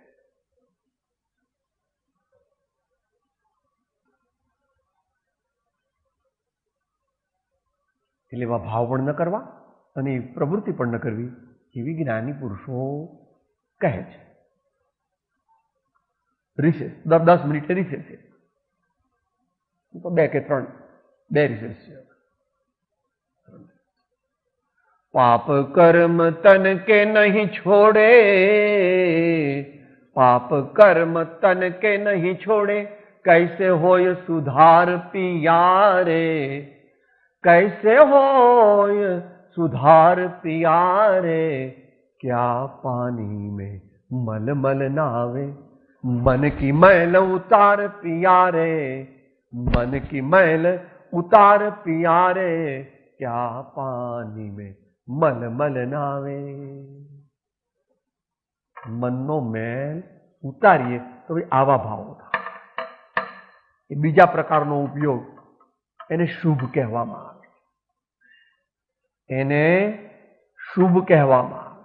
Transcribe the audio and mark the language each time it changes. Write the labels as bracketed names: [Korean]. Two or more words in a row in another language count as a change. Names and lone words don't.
[Gujarati] એટલે એવા ભાવ પણ ન કરવા અને પ્રવૃત્તિ પણ ન કરવી એવી જ્ઞાની પુરુષો કહે છે. રિસેસ 10 મિનિટે રિસેસ છે તો 2 કે 3 રિસેસ છે. [Hindi] पाप कर्म तन के नहीं छोड़े, पाप कर्म तन के नहीं छोड़े, कैसे होय सुधार पियारे, कैसे होय सुधार पियारे, क्या पानी में मल मल नावे, मन की मैल उतार पियारे, मन की मैल उतार पियारे, क्या पानी में मल मल नावे. [Gujarati] મનનો મેલ ઉતારીએ તો આવા ભાવો થાય. એ બીજા પ્રકારનો ઉપયોગ, એને શુભ કહેવામાં આવે. એને શુભ કહેવામાં આવે.